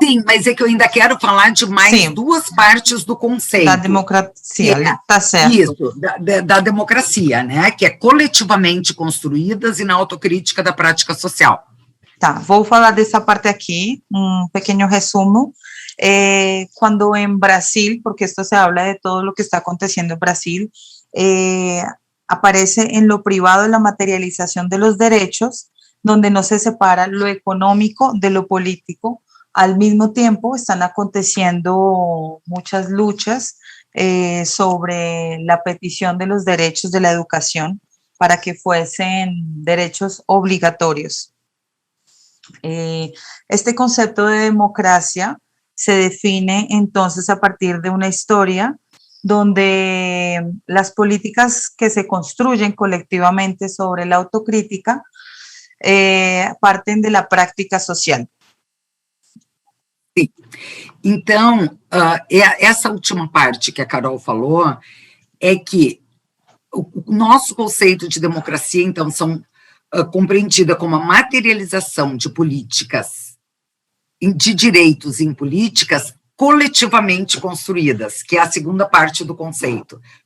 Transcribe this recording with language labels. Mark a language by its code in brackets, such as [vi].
[pt] Sim, mas é que eu ainda quero falar de mais duas partes do conceito. Da democracia, tá certo. Isso, da democracia, né? Que é coletivamente construídas e na autocrítica da prática social. Tá, vou falar dessa parte aqui, um pequeno resumo. [es] Cuando en Brasil, porque esto se habla de todo lo que está aconteciendo en Brasil, aparece en lo privado la materialización de los derechos, donde no se separa lo económico de lo político. Al mismo tiempo están aconteciendo muchas luchas sobre la petición de los derechos de la educación para que fuesen derechos obligatorios. Este concepto de democracia se define entonces a partir de una historia donde las políticas que se construyen colectivamente sobre la autocrítica [pt] partem da prática social. Sim. Então, essa última parte que a Carol falou é que o nosso conceito de democracia, então, são compreendida como a materialização de políticas, de direitos em políticas coletivamente construídas, que é a segunda parte do conceito.